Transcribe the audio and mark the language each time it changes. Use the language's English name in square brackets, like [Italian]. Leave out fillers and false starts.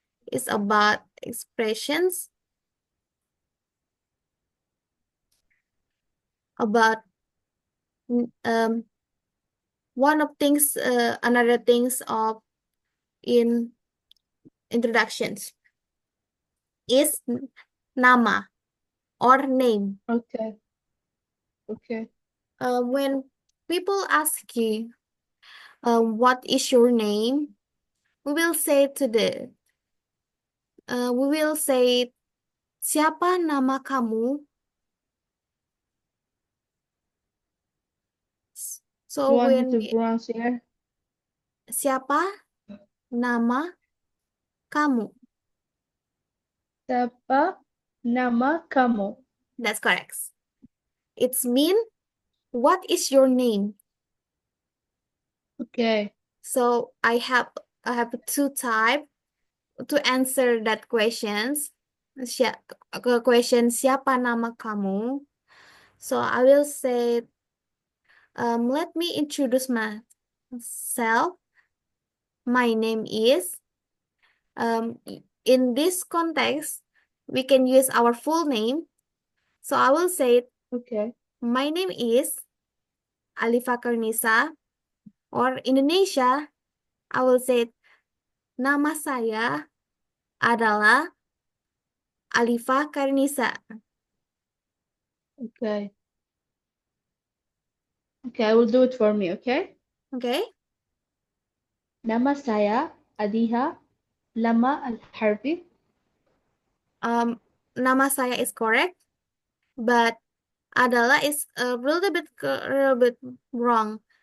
[English] It's about expressions, about one of things, another things of in introductions is nama or name. Okay. Okay. When people ask you, what is your name? We will say [Indonesian] siapa nama kamu? [English] So You want me when to pronounce here? [Indonesian] siapa nama kamu? Siapa nama kamu? [English] That's correct. It's mean what is your name? Okay. So I have two type to answer that questions. [Indonesian] Question siapa nama kamu? [English] So I will say, let me introduce myself. My name is. In this context, we can use our full name. So I will say, Okay. my name is Alifa Karnisa. Or Indonesia, I will say, [Indonesian] nama saya adalah [English] Alifa Karnisa. Okay. Okay, I will do it for me, okay? Okay? [Indonesian] Nama saya Adiha Lama Al-Harbi. Nama saya [English] is correct, but adalah is a little bit wrong.